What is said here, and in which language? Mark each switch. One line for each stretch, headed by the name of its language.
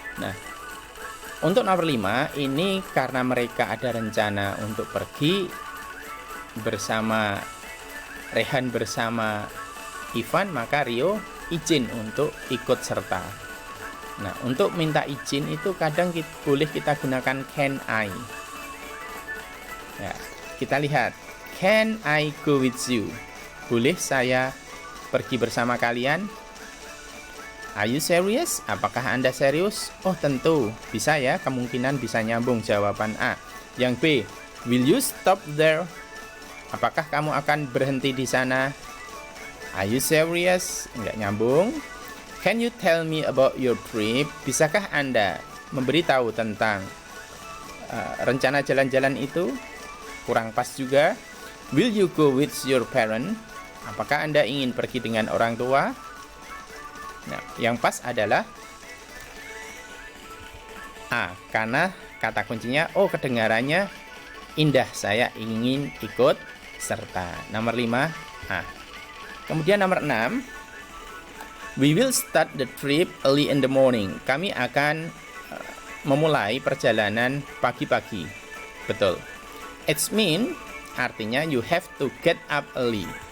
Indonesian: Nah, untuk nomor 5, ini karena mereka ada rencana untuk pergi bersama Rehan bersama Ivan, maka Rio izin untuk ikut serta. Nah, untuk minta izin itu kadang boleh kita gunakan can I. Ya, kita lihat,
English: can I go with you?
Indonesian: Boleh saya pergi bersama kalian?
English: Are you serious?
Indonesian: Apakah Anda serius? Oh tentu, bisa ya, kemungkinan bisa nyambung jawaban A. Yang B,
English: will you stop there?
Indonesian: Apakah kamu akan berhenti di sana?
English: Are you serious?
Indonesian: Enggak nyambung.
English: Can you tell me about your trip?
Indonesian: Bisakah Anda memberitahu tentang rencana jalan-jalan itu? Kurang pas juga.
English: Will you go with your parent?
Indonesian: Apakah Anda ingin pergi dengan orang tua? Nah, yang pas adalah A, karena kata kuncinya kedengarannya indah, saya ingin ikut serta. Nomor 5 A. Kemudian nomor 6,
English: we will start the trip early in the morning.
Indonesian: Kami akan memulai perjalanan pagi-pagi. Betul.
English: It's mean artinya you have to get up early.